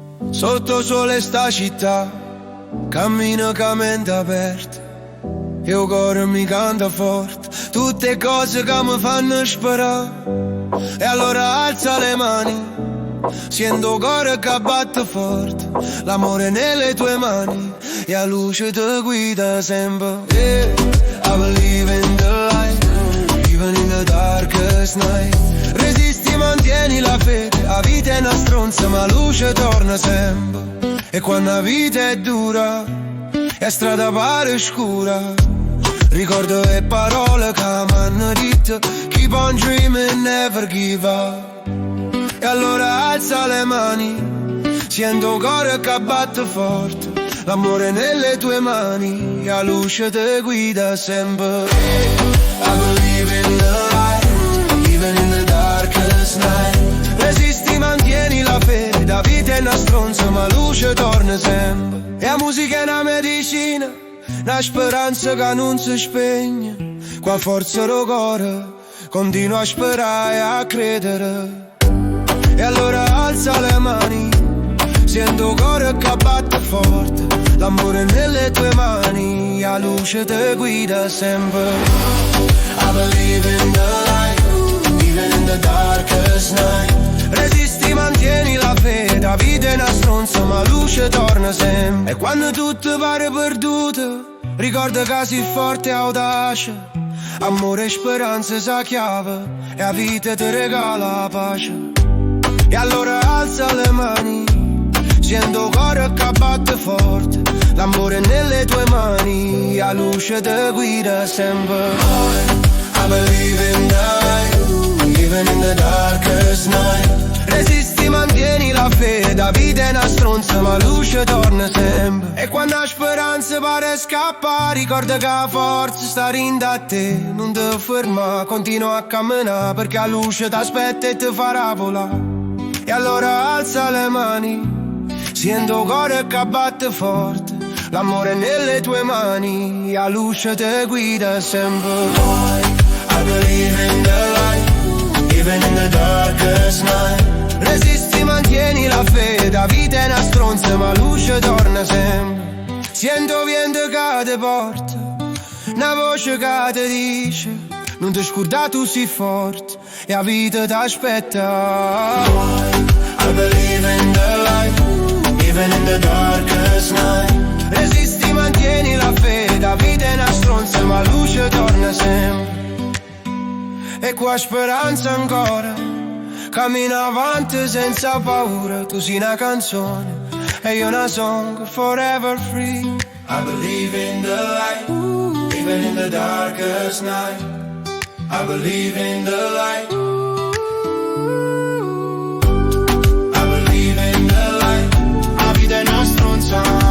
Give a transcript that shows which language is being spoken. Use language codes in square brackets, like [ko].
[it] Sotto sole sta città, cammino ca mente aperta, e il cuore mi canta forte, tutte cose che mi fanno sperare. E allora alza le mani, sento il cuore che batte forte, l'amore nelle tue mani, e a luce ti guida sempre. [en] Yeah, I believe in the light, even in the darkest night. [it] Resisti, mantieni la fede, la vita è una stronza ma la luce torna sempre. E quando la vita è dura e strada pare scura, ricordo le parole che mi hanno detto, [en] keep on dreaming, never give up. [it] E allora alza le mani, sento il cuore che batte forte, l'amore nelle tue mani, la luce ti guida sempre. [en] I believe in the light, even in the darkest night. [it] Resisti, mantieni la fede, la vita è una stronza ma la luce torna sempre. E la musica è una medicina, una speranza che non si spegne, qua forza del cuore continua a sperare e a credere. E allora alza le mani, sento il cuore che batte forte, l'amore nelle tue mani, la luce ti guida sempre. [en] I believe in the light, even in the darkest night. [it] Resisti, mantieni la fede, la vita è una stronza ma la luce torna sempre. E quando tutto pare perduto, ricorda che sei forte e audace, amore e speranza sa chiave, e la vita ti regala la pace. E allora alza le mani, sento il cuore che batte forte, l'amore nelle tue mani, la luce ti guida sempre. [en] I believe in the light, even in the darkest night. [it] Resisti, mantieni la fede, la vita è una stronza ma la luce torna sempre. E quando la speranza pare scappare, ricorda che la forza sta in da te, non ti ferma, continua a camminare, perché la luce ti aspetta e ti farà volare. E allora alza le mani, sento il cuore che batte forte, l'amore nelle tue mani, la luce ti guida sempre. [en] I believe in the light, even in the darkest night. [it] Resisti, mantieni la fede, la vita è una stronza ma la luce torna sempre. Sento vento che ti porta, una voce che ti dice, non ti scordare tu sei forte, e la vita ti aspetta. [en] I believe in the light, even in the darkest night. [it] Resisti, mantieni la fede, la vita è una stronza ma la luce torna sempre. E qua speranza ancora, cammina avanti senza paura, tu sei una canzone e io una [en] song forever free. I believe in the light, even in the darkest night. I believe in the light. I believe in the light, [it] la vita è una stronza.